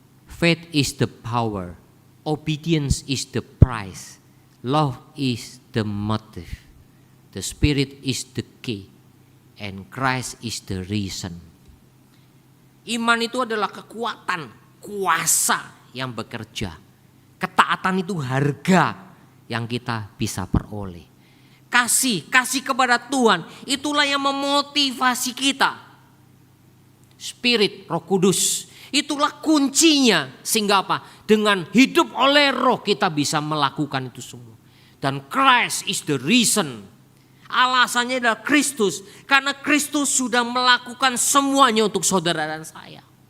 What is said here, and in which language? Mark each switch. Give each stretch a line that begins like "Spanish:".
English: Faith is the power, obedience is the price, love is the motive, the Spirit is the key, and Christ is the reason.
Indonesian: Iman itu adalah kekuatan, kuasa yang bekerja. Ketaatan itu harga yang kita bisa peroleh. Kasih kepada Tuhan, itulah yang memotivasi kita. Spirit, Roh Kudus, itulah kuncinya. Sehingga apa? Dengan hidup oleh Roh kita bisa melakukan itu semua. Dan
English: Christ is the reason.
Indonesian: Alasannya adalah Kristus. Karena Kristus sudah melakukan semuanya untuk saudara dan saya.